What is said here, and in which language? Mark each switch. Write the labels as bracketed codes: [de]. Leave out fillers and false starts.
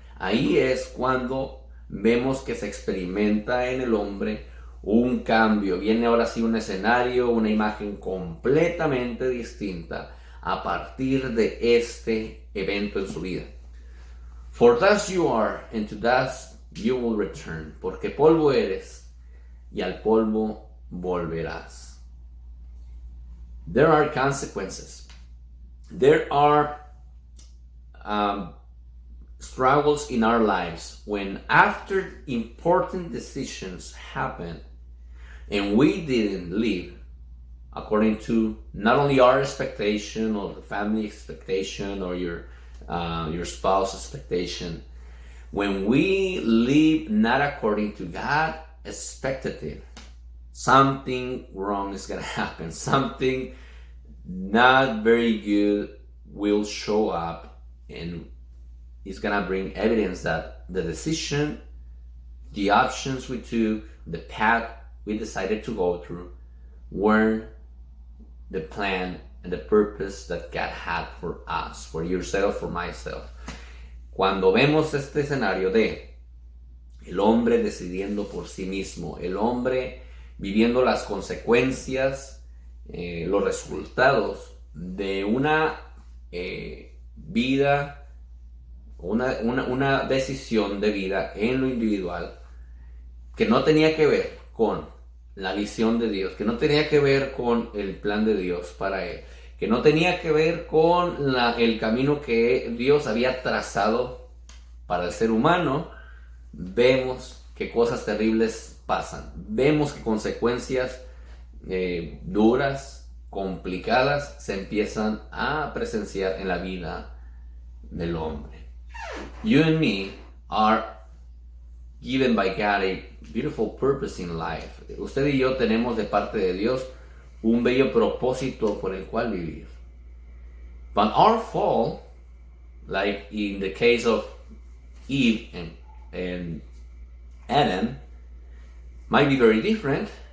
[es] Ahí es cuando vemos que se experimenta en el hombre un cambio. Viene ahora sí un escenario, una imagen completamente distinta a partir de este evento en su vida. [en] For thus you are, and to dust you will return. [es] Porque polvo eres, y al polvo volverás. [en] There are consequences. There are struggles in our lives when after important decisions happen and we didn't live according to not only our expectation or the family expectation or your spouse expectation, when we live not according to God expected it, something wrong is going to happen. Something not very good will show up, and it's going to bring evidence that the decision, the options we took, the path we decided to go through weren't the plan and the purpose that God had for us, for yourself, for myself. [es] Cuando vemos este escenario de el hombre decidiendo por sí mismo, el hombre viviendo las consecuencias, los resultados de una vida, una decisión de vida en lo individual que no tenía que ver con la visión de Dios, que no tenía que ver con el plan de Dios para él, que no tenía que ver con el camino que Dios había trazado para el ser humano, vemos que cosas terribles pasan. Vemos que consecuencias duras, complicadas, se empiezan a presenciar en la vida del hombre. [en] You and me are given by God a beautiful purpose in life. [es] Usted y yo tenemos de parte de Dios un bello propósito por el cual vivir. [en] But our fall, like in the case of Eve and Adam, might be very different.